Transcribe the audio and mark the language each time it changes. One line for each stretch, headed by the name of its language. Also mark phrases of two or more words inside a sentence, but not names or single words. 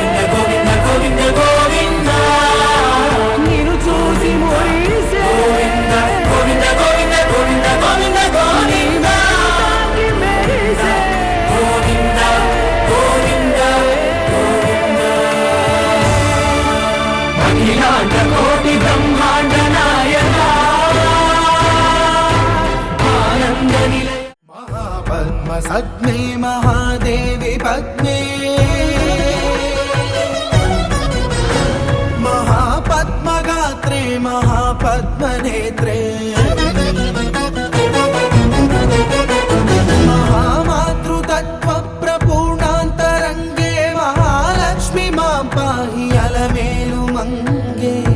Telugu: నిన్ను చూసి మురిసే నీ మాటకి మెరిసే అఖిలాండ కోటి బ్రహ్మాండ నాయక ఆనంద నిలయ
Sanskrit: महापद्म सद्मे महादेवी पद्मे महापद्मगात्रे महापद्मनेत्रे महामातृतत्त्वप्रपूर्णान्तरङ्गे महालक्ष्मी मां पाहि अलमेलु मङ्गे